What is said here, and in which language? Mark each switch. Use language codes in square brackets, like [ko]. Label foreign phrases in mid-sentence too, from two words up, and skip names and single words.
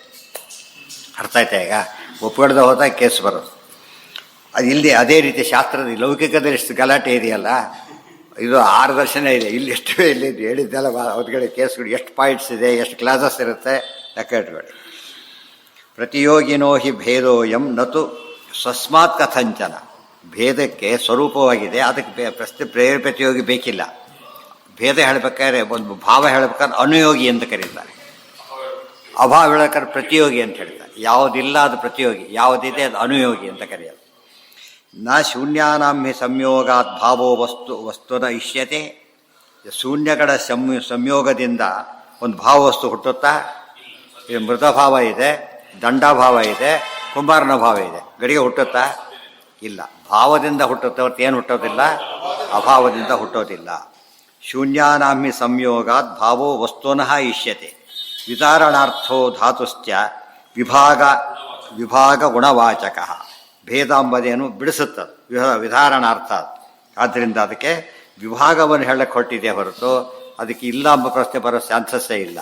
[kn] ಅರ್ಥ ಆಯ್ತಾ? ಈಗ ಒಪ್ಪಿಡ್ದೆ ಹೋದಾಗ ಕೇಸು ಬರೋದು. ಅದು ಇಲ್ಲಿ ಅದೇ ರೀತಿ ಶಾಸ್ತ್ರದ ಲೌಕಿಕದಲ್ಲಿ ಎಷ್ಟು ಗಲಾಟೆ ಇದೆಯಲ್ಲ, ಇದು 6 ದರ್ಶನ ಇದೆ. ಇಲ್ಲಿ ಎಷ್ಟು ಇಲ್ಲಿ ಹೇಳಿದ್ದೆಲ್ಲ ಅವ್ರಗಡೆ ಕೇಸ್ಗಳು ಎಷ್ಟು ಪಾಯಿಂಟ್ಸ್ ಇದೆ, ಎಷ್ಟು ಕ್ಲಾಸಸ್ ಇರುತ್ತೆ, ಲೆಕ್ಕ ಇಟ್ಕೊಳ್ಳಿ. [sa] ಪ್ರತಿಯೋಗಿನೋ ಹಿ ಭೇದೋಯಂ ನತು ಸ್ವಸ್ಮಾತ್ ಕಥಂಚನ. [kn] ಭೇದಕ್ಕೆ ಸ್ವರೂಪವಾಗಿದೆ, ಅದಕ್ಕೆ ಪ್ರತಿಯೋಗಿ ಬೇಕಿಲ್ಲ. ಭೇದ ಹೇಳಬೇಕಾದ್ರೆ ಒಂದು ಭಾವ ಹೇಳಬೇಕಾದ್ರೆ ಅನುಯೋಗಿ ಅಂತ ಕರೀತಾರೆ, ಅಭಾವ ಹೇಳಬೇಕಾದ್ರೆ ಪ್ರತಿಯೋಗಿ ಅಂತ ಹೇಳ್ತಾರೆ. ಯಾವುದಿಲ್ಲ ಅದು ಪ್ರತಿಯೋಗಿ, ಯಾವುದಿದೆ ಅದು ಅನುಯೋಗಿ ಅಂತ ಕರೆಯೋದು. [sa] ನ ಶೂನ್ಯಾನಾಂ ಹಿ ಸಂಯೋಗಾತ್ ಭಾವೋ ವಸ್ತುನ ಇಷ್ಯತೆ. [kn] ಶೂನ್ಯಗಳ ಸಂಯೋಗದಿಂದ ಒಂದು ಭಾವವಸ್ತು ಹುಟ್ಟುತ್ತಾ? ಇದು ಮೃತಭಾವ ಇದೆ, ದಂಡಭಾವ ಇದೆ, ಕುಂಬಾರನ ಭಾವ ಇದೆ. ಗಡಿಗೆ ಹುಟ್ಟುತ್ತಾ? ಇಲ್ಲ. ಭಾವದಿಂದ ಹುಟ್ಟುತ್ತೆ ಹೊರತು ಏನು ಹುಟ್ಟೋದಿಲ್ಲ? ಅಭಾವದಿಂದ ಹುಟ್ಟೋದಿಲ್ಲ. [sa] ಶೂನ್ಯಾನಾಂ ಹಿ ಸಂಯೋಗಾತ್ ಭಾವೋ ವಸ್ತುನಃ ಇಷ್ಯತೆ. ವಿಧಾರಣಾರ್ಥೋ ಧಾತುಶ್ಚ ವಿಭಾಗ ಗುಣವಾಚಕ. [kn] ಭೇದ ಎಂಬುದೇನು ಬಿಡಿಸುತ್ತದೆ, ವಿಧಾರಣಾರ್ಥ. ಆದ್ದರಿಂದ ಅದಕ್ಕೆ ವಿಭಾಗವನ್ನು ಹೇಳಕ್ಕೆ ಹೊರಟಿದೆ ಹೊರತು ಅದಕ್ಕೆ ಇಲ್ಲ ಎಂಬ ಪ್ರಶ್ನೆ ಬರೋ ಚಾನ್ಸಸ್ಸೇ ಇಲ್ಲ.